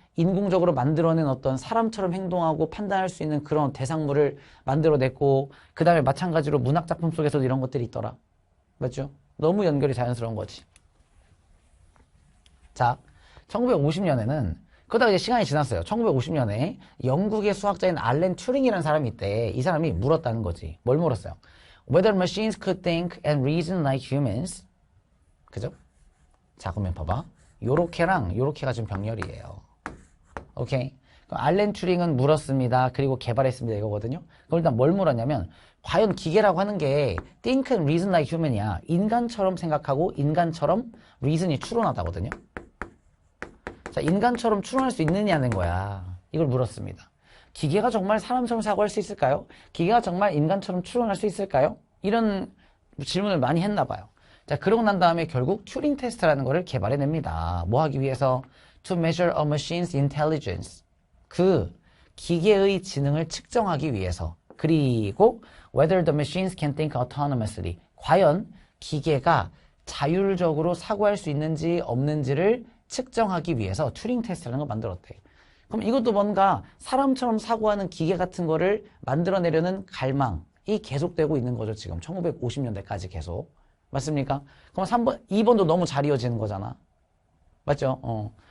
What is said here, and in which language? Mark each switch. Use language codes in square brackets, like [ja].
[ko] 인공적으로 만들어낸 어떤 사람처럼 행동하고 판단할 수 있는 그런 대상물을 만들어냈고 그 다음에 마찬가지로 문학작품 속에서도 이런 것들이 있더라. 맞죠? 너무 연결이 자연스러운 거지. 자, 1950년에는 그러다가 이제 시간이 지났어요. 1950년에 영국의 수학자인 알렌 튜링이라는 사람이 있대. 이 사람이 물었다는 거지. 뭘 물었어요? [en] Whether machines could think and reason like humans. [ko] 그죠? 자, 그러면 봐봐. 요렇게랑 요렇게가 지금 병렬이에요. 오케이? 그럼 알렌 튜링은 물었습니다. 그리고 개발했습니다. 이거거든요. 그럼 일단 뭘 물었냐면 과연 기계라고 하는 게 [en] think and reason like human [ko] 이야. 인간처럼 생각하고 인간처럼 reason이 추론하다거든요. 자, 인간처럼 추론할 수 있느냐는 거야. 이걸 물었습니다. 기계가 정말 사람처럼 사고할 수 있을까요? 기계가 정말 인간처럼 추론할 수 있을까요? 이런 질문을 많이 했나 봐요. 자, 그러고 난 다음에 결국 튜링 테스트라는 거를 개발해냅니다. 뭐 하기 위해서? [en] To measure a machine's intelligence. [ko] 그 기계의 지능을 측정하기 위해서. 그리고 [en] whether the machines can think autonomously. [ko] 과연 기계가 자율적으로 사고할 수 있는지 없는지를 측정하기 위해서 튜링 테스트라는 걸 만들었대. 그럼 이것도 뭔가 사람처럼 사고하는 기계 같은 거를 만들어내려는 갈망이 계속되고 있는 거죠. 지금 1950년대까지 계속. 맞습니까? 그럼 3번, 2번도 너무 잘 이어지는 거잖아. 맞죠?